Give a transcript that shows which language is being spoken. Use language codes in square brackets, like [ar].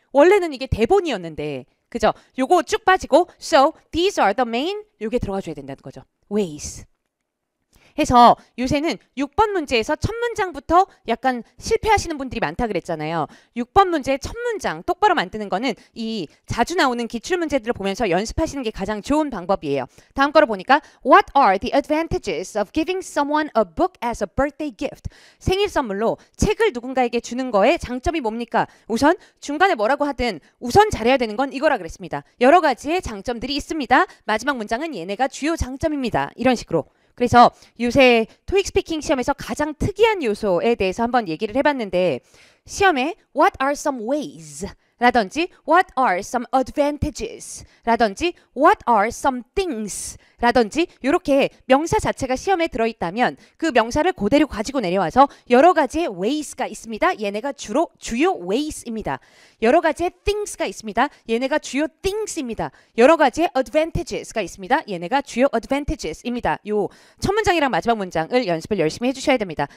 [ko] 원래는 이게 대본이었는데 그죠? 요거 쭉 빠지고 [en] So these are the main [ko] 요게 들어가 줘야 된다는 거죠. [en] Ways. [ko] 해서 요새는 6번 문제에서 첫 문장부터 약간 실패하시는 분들이 많다 그랬잖아요. 6번 문제의 첫 문장 똑바로 만드는 거는 이 자주 나오는 기출 문제들을 보면서 연습하시는 게 가장 좋은 방법이에요. 다음 거로 보니까 [en] What are the advantages of giving someone a book as a birthday gift? [ko] 생일 선물로 책을 누군가에게 주는 거에 장점이 뭡니까? 우선 중간에 뭐라고 하든 우선 잘해야 되는 건 이거라 그랬습니다. 여러 가지의 장점들이 있습니다. 마지막 문장은 얘네가 주요 장점입니다. 이런 식으로. 그래서 요새 토익 스피킹 시험에서 가장 특이한 요소에 대해서 한번 얘기를 해봤는데 시험에 [en] What are some ways? [ko] 라든지 [en] What are some advantages? 라든지 What are some things? [ko] 라든지 이렇게 명사 자체가 시험에 들어있다면 그 명사를 그대로 가지고 내려와서 여러 가지의 ways가 있습니다. 얘네가 주요 ways입니다. 여러 가지의 things가 있습니다. 얘네가 주요 things입니다. 여러 가지의 advantages가 있습니다. 얘네가 주요 advantages입니다. 요 첫 문장이랑 마지막 문장을 연습을 열심히 해주셔야 됩니다.